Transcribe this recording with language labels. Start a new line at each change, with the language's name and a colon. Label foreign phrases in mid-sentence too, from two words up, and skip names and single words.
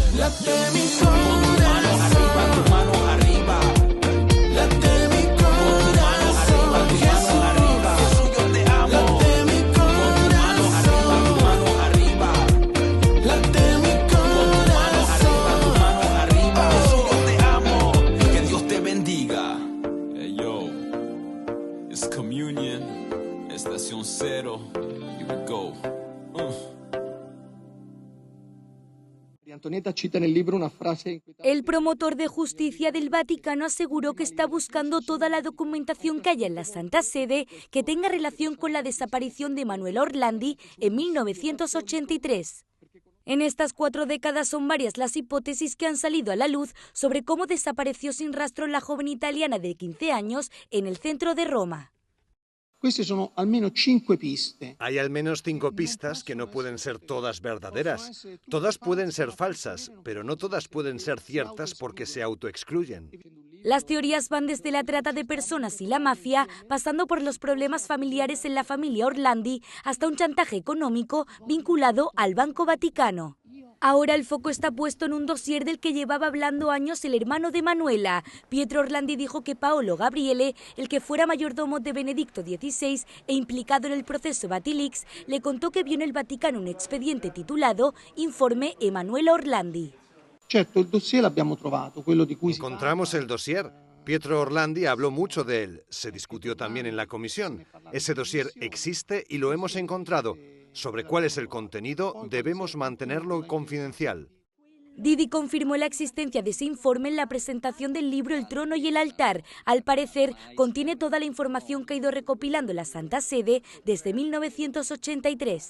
Spanish: late mi corazón, tu mano arriba, late mi corazón, Jesús, Jesús yo te amo, late mi corazón, tu mano arriba, late mi corazón, tu mano arriba, Jesús yo te amo, que Dios te bendiga.
English: Hey yo, it's communion,
Spanish: estación cero,
English: here we go.
Spanish: Antonieta cita en el libro una frase. El promotor de justicia del Vaticano aseguró que está buscando toda la documentación que haya en la Santa Sede que tenga relación con la desaparición de Manuela Orlandi en 1983. En estas 4 décadas son varias las hipótesis que han salido a la luz sobre cómo desapareció sin rastro la joven italiana de 15 años en el centro de Roma.
Italian: Queste sono almeno 5 piste.
Spanish: Hay al menos 5 pistas que no pueden ser todas verdaderas. Todas pueden ser falsas, pero no todas pueden ser ciertas porque se autoexcluyen. Las teorías van desde la trata de personas y la mafia, pasando por los problemas familiares en la familia Orlandi, hasta un chantaje económico vinculado al Banco Vaticano. Ahora el foco está puesto en un dossier del que llevaba hablando años el hermano de Manuela. Pietro Orlandi dijo que Paolo Gabriele, el que fuera mayordomo de Benedicto XVI e implicado en el proceso Vatilix, le contó que vio en el Vaticano un expediente titulado Informe Emanuela Orlandi.
Italian: Certo, il dossier l'abbiamo trovato, quello di cui
Spanish: Encontramos el dossier. Pietro Orlandi habló mucho de él. Se discutió también en la comisión. Ese dossier existe y lo hemos encontrado. Sobre cuál es el contenido, debemos mantenerlo confidencial. Didi confirmó la existencia de ese informe en la presentación del libro El trono y el altar. Al parecer, contiene toda la información que ha ido recopilando la Santa Sede desde 1983.